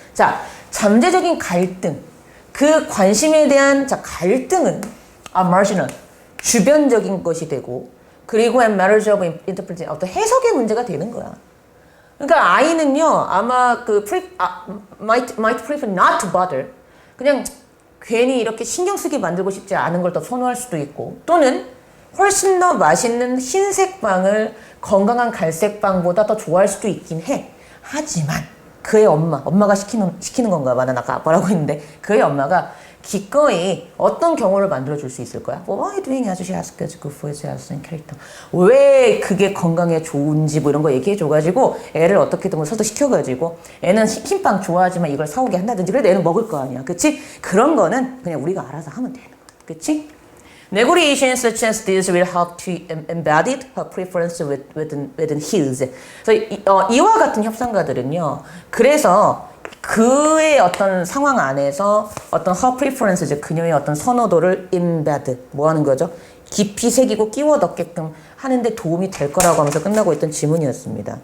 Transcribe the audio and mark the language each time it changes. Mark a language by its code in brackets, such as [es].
[ko] 자, 잠재적인 갈등, 그 관심에 대한 갈등은 marginal, 주변적인 것이 되고 그리고 [en] and matters of interpretation, [ko] 어떤 해석의 문제가 되는 거야. 그러니까 아이는요 아마 [en] might prefer not to bother [ko] 그냥 괜히 이렇게 신경 쓰게 만들고 싶지 않은 걸 더 선호할 수도 있고 또는 훨씬 더 맛있는 흰색 빵을 건강한 갈색 빵보다 더 좋아할 수도 있긴 해. 하지만 그의 엄마가 시키는 건가 봐. 난 아까 아빠라고 했는데 그의 엄마가 기꺼이 어떤 경우를 만들어줄 수 있을 거야. [en] Why doing as she asks is good for his health and character. [ko] 왜 그게 건강에 좋은지 뭐 이런 거 얘기해줘가지고 애를 어떻게든 설득시켜가지고 애는 흰빵 좋아하지만 이걸 사오게 한다든지 그래도 애는 먹을 거 아니야. 그치? 그런 거는 그냥 우리가 알아서 하면 되는 거야. 그치? [en] Negotiations such as this will help to embed her preference within his. [ko] 그래서 이와 같은 협상가들은요. 그래서 그의 어떤 상황 안에서 어떤 [en] her preferences, [ko] 그녀의 어떤 선호도를 embed, 뭐 하는 거죠? 깊이 새기고 끼워 넣게끔 하는데 도움이 될 거라고 하면서 끝나고 있던 지문이었습니다.